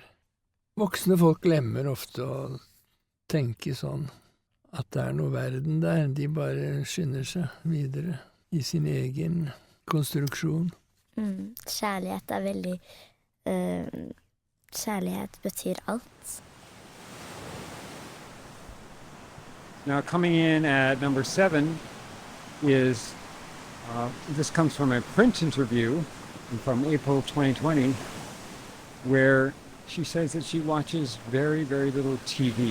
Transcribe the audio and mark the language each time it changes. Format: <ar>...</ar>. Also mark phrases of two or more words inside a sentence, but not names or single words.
<no>Voksne folk glemmer ofte å tenke sånn, at det er noe verden der, de bare skynder seg videre i sin egen konstruksjon. Kjærlighet er veldig... kjærlighet betyr alt.</no> <en>Now coming in at number 7 is, this comes from a print interview from April 2020, where she says that she watches very, very little TV.</en>